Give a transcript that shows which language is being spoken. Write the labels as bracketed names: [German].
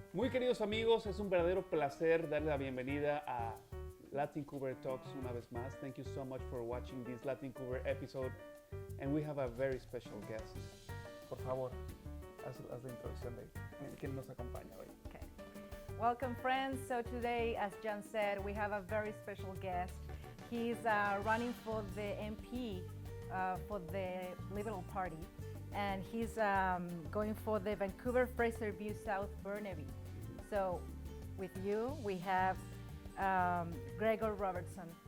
[Spanish] Muy queridos amigos, es un verdadero placer darle la bienvenida a Latincouver Talks una vez más. [English] Thank you so much for watching this Latincouver episode. And we have a very special guest. [Spanish] Por favor, haz la introducción de quién nos acompaña hoy. [English] Okay. Welcome, friends. So today, as John said, we have a very special guest. He's running for the MP for the Liberal Party, and he's going for the Vancouver Fraser View South Burnaby. So with you, we have Gregor Robertson.